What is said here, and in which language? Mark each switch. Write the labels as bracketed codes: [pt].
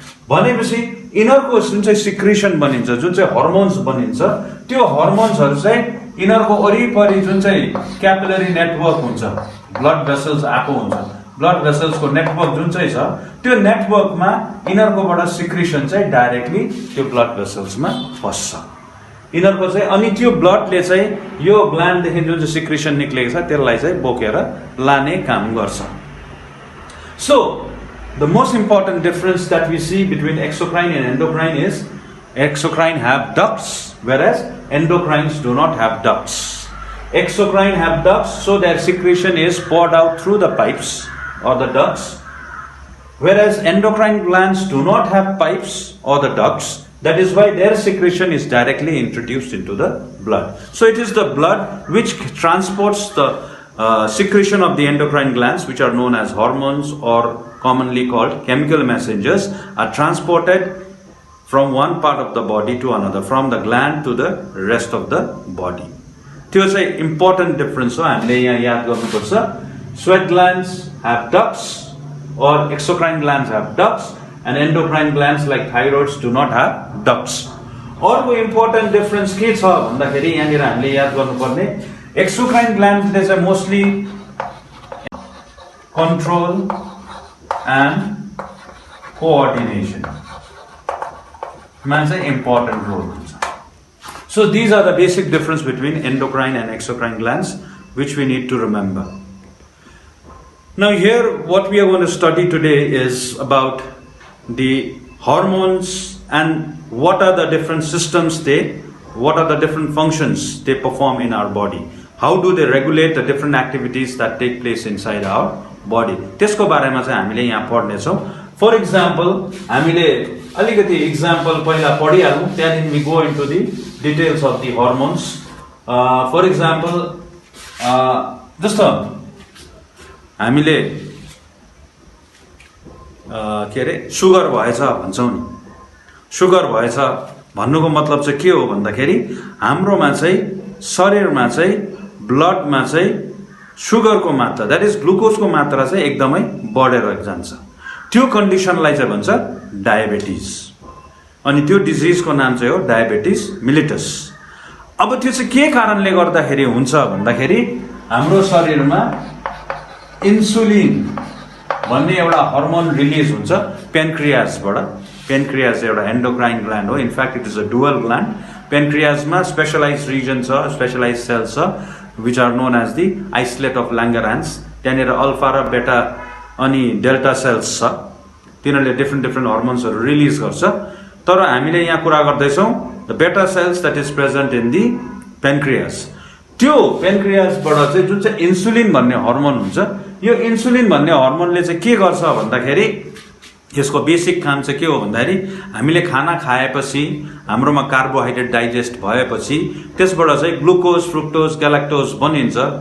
[ne] भनेपछि यिनीहरूको जुन चाहिँ सिक्रिसन बनिन्छ, जुन चाहिँ हर्मोन्स बनिन्छ, त्यो हर्मोन्सहरू चाहिँ यिनीहरूको वरिपरि जुन चाहिँ क्यापिलरी नेटवर्क हुन्छ, ब्लड भेसल्स आएको हुन्छ, ब्लड भेसल्सको नेटवर्क जुन चाहिँ छ त्यो नेटवर्कमा यिनीहरूकोबाट सिक्रिसन चाहिँ डाइरेक्टली त्यो ब्लड भेसल्समा पस्छ यिनीहरूको चाहिँ। अनि त्यो ब्लडले चाहिँ यो ग्ल्यान्डदेखि जुन चाहिँ सिक्रिसन निक्लेको छ त्यसलाई चाहिँ बोकेर लाने काम गर्छ। [en] So, the most important difference that we see between exocrine and endocrine is exocrine have ducts whereas endocrines do not have ducts. Exocrine have ducts, so their secretion is poured out through the pipes or the ducts, whereas endocrine glands do not have pipes or the ducts. That is why their secretion is directly introduced into the blood. So it is the blood which transports the secretion of the endocrine glands, which are known as hormones or commonly called chemical messengers, are transported from one part of the body to another, from the gland to the rest of the body. [ne] त्यो चाहिँ important difference हो, हामीले यहाँ याद गर्नुपर्छ. [en] Sweat glands have ducts or exocrine glands have ducts, and endocrine glands like thyroids do not have ducts. [ne] अर्को important difference के छ भन्दाखेरि यहाँनिर हामीले याद गर्नुपर्ने, exocrine glands ले चाहिँ mostly control and coordination मा चाहिँ important role हुन्छ. [en] So these are the basic difference between endocrine and exocrine glands which we need to remember. Now here what we are going to study today is about the hormones and what are the different systems what are the different functions they perform in our body. How do they regulate the different activities that take place inside our body. [ne] त्यसको बारेमा चाहिँ हामीले यहाँ पढ्ने छौं. [en] For example, [ne] हामीले अलिकति example पहिला पढिहालौं, [en] then we go into the details of the hormones. [ne] For example, जस्तो हामीले के अरे सुगर भएछ भन्छौं नि. सुगर भएछ भन्नुको मतलब चाहिँ के हो भन्दाखेरि हाम्रोमा चाहिँ शरीरमा चाहिँ ब्लडमा चाहिँ सुगरको मात्रा, द्याट इज ग्लुकोजको मात्रा चाहिँ एकदमै बढेर जान्छ. त्यो कन्डिसनलाई चाहिँ भन्छ डायबिटिज. अनि त्यो डिजिजको नाम चाहिँ हो डायबिटिस मिलिटस. अब त्यो चाहिँ के कारणले गर्दाखेरि हुन्छ भन्दाखेरि हाम्रो शरीरमा इन्सुलिन भन्ने एउटा हर्मोन रिलिज हुन्छ पेनक्रियासबाट. पेनक्रियास एउटा एन्डोक्राइन ग्ल्यान्ड हो. [en] In fact it is a dual gland. [ne] पेनक्रियासमा specialise reason छ, स्पेशलाइज सेल्स छ [en] which are known as the isolate of Langerhans. [ne] त्यहाँनिर अल्फा र बेटा अनि डेल्टा सेल्स छ. तिनीहरूले डिफ्रेन्ट हर्मोन्सहरू रिलिज गर्छ. तर हामीले यहाँ कुरा गर्दैछौँ [en] The beta cells that is present in the pancreas. [ne] त्यो पेनक्रियासबाट चाहिँ जुन चाहिँ इन्सुलिन भन्ने हर्मोन हुन्छ, यो इन्सुलिन भन्ने हर्मोनले चाहिँ के गर्छ भन्दाखेरि यसको बेसिक काम चाहिँ के हो भन्दाखेरि हामीले खाना खाएपछि हाम्रोमा कार्बोहाइड्रेट डाइजेस्ट भएपछि त्यसबाट चाहिँ ग्लुकोज, फ्रुक्टोज, ग्यालेक्टोज बनिन्छ.